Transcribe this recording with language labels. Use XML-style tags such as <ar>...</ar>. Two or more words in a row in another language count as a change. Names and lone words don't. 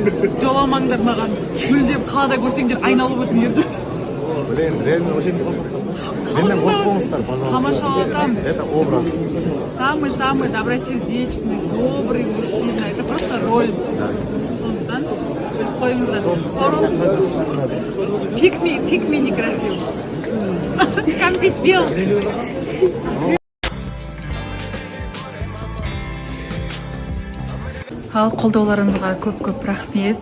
<kk>Жоламаңдар маған. Мүлдем қалада көрсеңдер айналып өтіңдер.</kk> <ru>Блин, реально очень неплохо.</ru> <kk>Менден қорқып болыңыздар, пожалуйста. Тамашаласам.</kk> <ru>Это образ. Самый-самый добросердечный, добрый мужчина. Это просто роль.</ru> <kk>Сондықтан біліп қойыңыздар. Пикми некрофил. Компетил. Ал қолдауларыңызға көп рахмет.</kk>